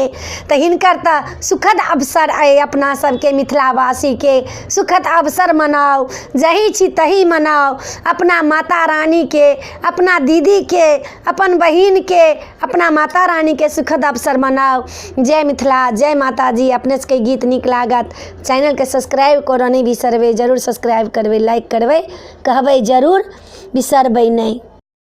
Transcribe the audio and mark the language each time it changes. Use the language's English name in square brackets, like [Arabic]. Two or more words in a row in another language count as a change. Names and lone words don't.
[Maithili] तो हिनकर तो सुखद अवसर है, अपना सबके मिथिलावासी के सुखद अवसर मनाओ, जही छी तही मनाओ। अपना माता रानी के, अपना दीदी के, अपन बहिन के, अपना माता रानी के सुखद अवसर मनाओ। जय मिथिला, जय माता जी। अपने सबके गीत नीक लागत चैनल के सब्सक्राइब करऽ नहीं बिसरबै, जरूर सब्सक्राइब करबै, लाइक करबै, कहबै जरूर, बिसरबै नहीं।